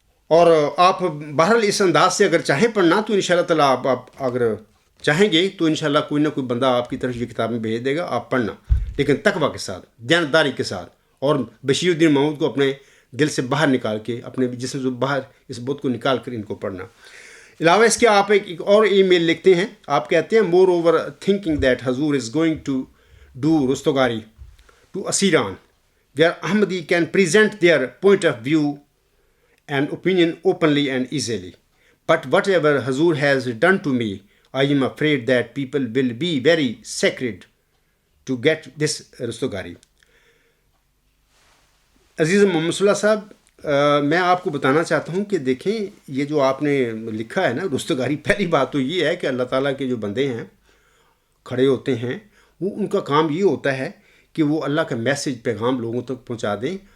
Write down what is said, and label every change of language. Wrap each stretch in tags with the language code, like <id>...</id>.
<ur>اور آپ بہرحال اس انداز سے اگر چاہیں پڑھنا تو انشاءاللہ تعالیٰ آپ اگر چاہیں گے تو انشاءاللہ کوئی نہ کوئی بندہ آپ کی طرف یہ کتابیں بھیج دے گا، آپ پڑھنا، لیکن تقویٰ کے ساتھ، دیانتداری کے ساتھ، اور بشیر الدین محمود کو اپنے دل سے باہر نکال کے، اپنے جسم سے باہر اس بت کو نکال کر ان کو پڑھنا. علاوہ اس کے آپ ایک اور ای میل لکھتے ہیں، آپ کہتے ہیں</ur> <en>Moreover thinking that حضور is going to do رستگاری to اسیران where Ahmadi can present their point of view and opinion openly and easily. But whatever Hazur has done to me, I am afraid that people will be very sacred to get this rustagari.</en> <ur>عزیز محمد صلی اللہ صاحب، میں آپ کو بتانا چاہتا ہوں کہ دیکھیں یہ جو آپ نے لکھا ہے نا رستگاری، پہلی بات تو یہ ہے کہ اللہ تعالیٰ کے جو بندے ہیں کھڑے ہوتے ہیں، وہ ان کا کام یہ ہوتا ہے کہ وہ اللہ کا میسج پیغام لوگوں تک پہنچا دیں.</ur>